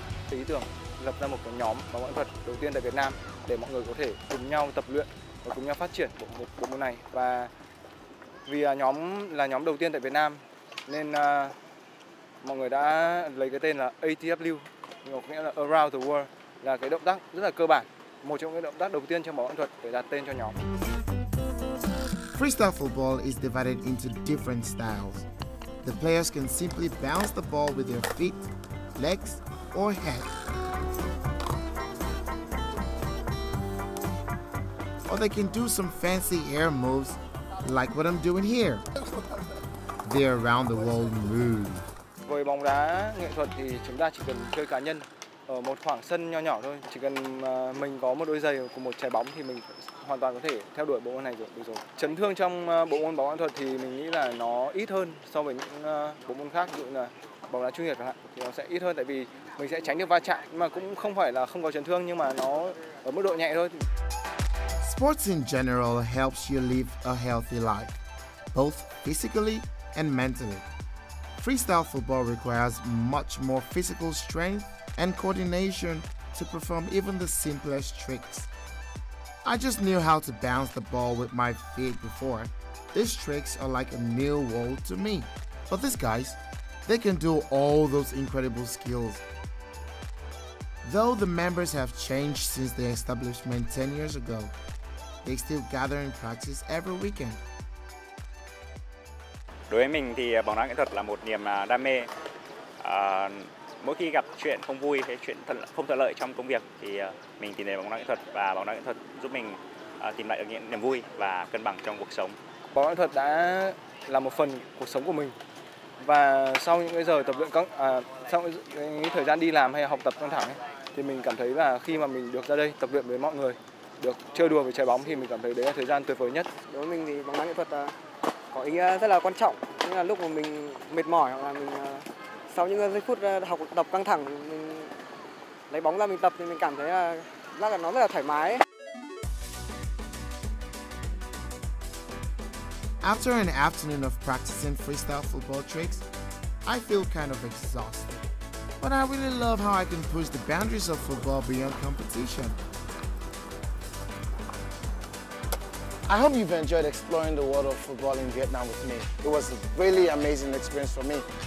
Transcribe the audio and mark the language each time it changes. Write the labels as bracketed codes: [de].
[vi] Ý tưởng lập ra một cái nhóm bóng nghệ thuật đầu tiên tại Việt Nam để mọi người có thể cùng nhau tập luyện và cùng nhau phát triển bộ môn này. Và vì nhóm là nhóm đầu tiên tại Việt Nam nên mọi người đã lấy cái tên là ATW, nghĩa là Around the World, là cái động tác rất là cơ bản, một trong những động tác đầu tiên trong bóng nghệ thuật để đặt tên cho nhóm. [en] Freestyle football is divided into different styles. The players can simply bounce the ball with their feet, legs, or head. Or they can do some fancy air moves like what I'm doing here. The around the world move. [vi] Với bóng đá nghệ thuật thì chúng ta chỉ cần chơi cá nhân ở một khoảng sân nho nhỏ thôi. Chỉ cần mình có một đôi giày cùng một trái bóng thì mình hoàn toàn có thể theo đuổi bộ môn này được rồi. Chấn thương trong bộ môn bóng nghệ thuật thì mình nghĩ là nó ít hơn so với những bộ môn khác, ví dụ là bóng đá chuyên nghiệp chẳng hạn, thì nó sẽ ít hơn tại vì mình sẽ tránh được va chạm, nhưng mà cũng không phải là không có chấn thương, nhưng mà nó ở mức độ nhẹ thôi. [en] Sports in general helps you live a healthy life, both physically and mentally. Freestyle football requires much more physical strength and coordination to perform even the simplest tricks. I just knew how to bounce the ball with my feet before. These tricks are like a new world to me. But these guys, they can do all those incredible skills. Though the members have changed since their establishment 10 years ago, they still gather and practice every weekend. [vi] Đối với mình thì bóng đá nghệ thuật là một niềm đam mê. Mỗi khi gặp chuyện không vui hay chuyện không thuận lợi trong công việc thì mình tìm đến bóng đá nghệ thuật, và bóng đá nghệ thuật giúp mình tìm lại được niềm vui và cân bằng trong cuộc sống. Bóng nghệ thuật đã là một phần cuộc sống của mình, và sau những cái giờ tập luyện sau những thời gian đi làm hay học tập căng thẳng ấy, thì mình cảm thấy là khi mà mình được ra đây tập luyện với mọi người, được chơi đùa với trái bóng thì mình cảm thấy đấy là thời gian tuyệt vời nhất. Đối với mình thì bóng đá nghệ thuật có ý nghĩa rất là quan trọng. Như là lúc mà mình mệt mỏi hoặc là mình sau những giây phút học tập căng thẳng, mình lấy bóng ra mình tập thì mình cảm thấy là nó rất là thoải mái. [en] After an afternoon of practicing freestyle football tricks, I feel kind of exhausted. But I really love how I can push the boundaries of football beyond competition. I hope you've enjoyed exploring the world of football in Vietnam with me. It was a really amazing experience for me.